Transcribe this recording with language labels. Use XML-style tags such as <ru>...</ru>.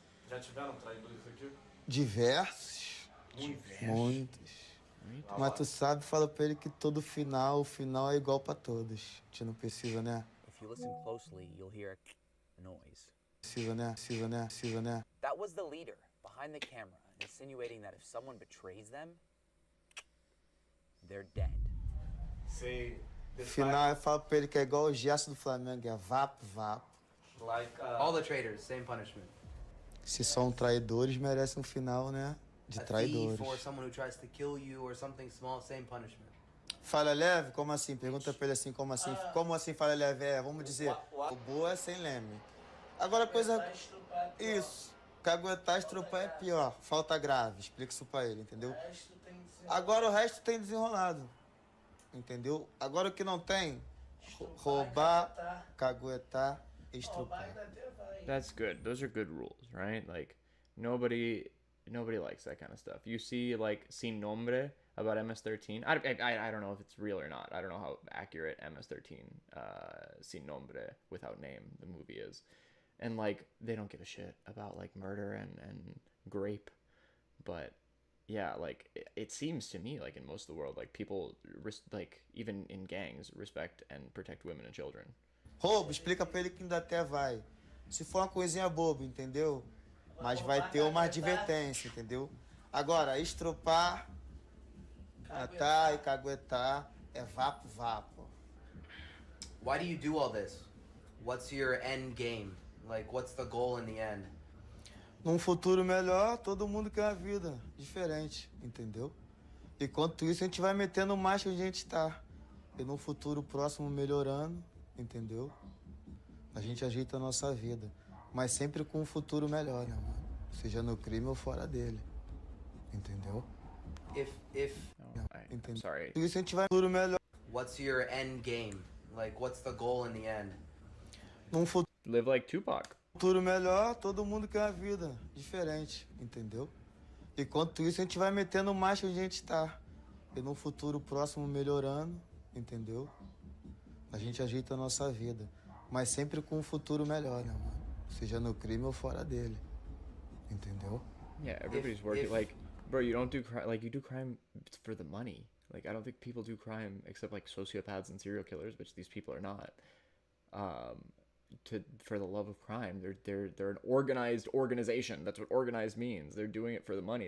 <pt>Já tiveram traidores aqui? Diversos. Muitos. Mas tu sabe, fala pra ele que todo final, o final é igual pra todos. A gente não precisa, né?</pt> <en>If you listen closely, you'll hear a noise.</en> <pt>Precisa, né?</pt> <en>That was the leader behind the camera, insinuating that if someone betrays them, they're dead.</en> <pt>Sei. Final, eu falo pra ele que é igual o gesto do Flamengo, é vapo.</pt> <en>Like, all the traitors, same punishment.</en> <pt>Se são traidores, merecem um final, né? De traidores.</pt> <en>A thief or someone who tries to kill you or something small, same punishment.</en> <pt>Falha leve? Como assim? Pergunta pra ele assim, como assim? Como assim falha leve? É, vamos dizer, o boa é sem leme. Agora coisa... Isso. Caguetar, estrupar é pior. Falta grave. Explica isso pra ele, entendeu? Agora o resto tem desenrolado. Entendeu? Agora o que não tem... Roubar, caguetar, estrupar.</pt> <en>That's good. Those are good rules, right? Like, nobody likes that kind of stuff. You see, like, Sin Nombre about MS-13. I don't know if it's real or not. I don't know how accurate MS-13, Sin Nombre, without name, the movie is. And, like, they don't give a shit about, like, murder and grape. But, yeah, like, it seems to me, like, in most of the world, like, people, like, even in gangs, respect and protect women and children.</en> <pt>Roubo, explica pra ele que ainda até vai. Se for uma coisinha boba, entendeu? Mas vai ter uma advertência, entendeu? Agora, estrupar, matar e caguetar é vapo.</pt> <en>Why do you do all this? What's your end game? Like, what's the goal in the end?</en> <pt>Num futuro melhor, todo mundo quer uma vida diferente, entendeu? Enquanto isso, a gente vai metendo mais que a gente tá. E num futuro próximo melhorando, entendeu? A gente ajeita a nossa vida. Mas sempre com um futuro melhor, né, mano? Seja no crime ou fora dele. Entendeu?</pt> <en>I'm sorry.</en> <pt>Por isso a gente vai no futuro melhor.</pt> <en>What's your end game? Like, what's the goal in the end? Live like Tupac.</en> <pt>Futuro melhor, todo mundo quer uma vida diferente, entendeu? Enquanto isso, a gente vai metendo mais que a gente tá. E no futuro próximo melhorando, entendeu? A gente ajeita a nossa vida. Mas sempre com um futuro melhor, né, mano? Seja no crime ou fora dele. Entendeu?</pt> <en>Yeah, everybody's working. Like, bro, you don't do crime. Like, you do crime for the money. Like, I don't think people do crime except like sociopaths and serial killers, which these people are not. For the love of crime, they're an organized organization. That's what organized means. They're doing it for the money.</en>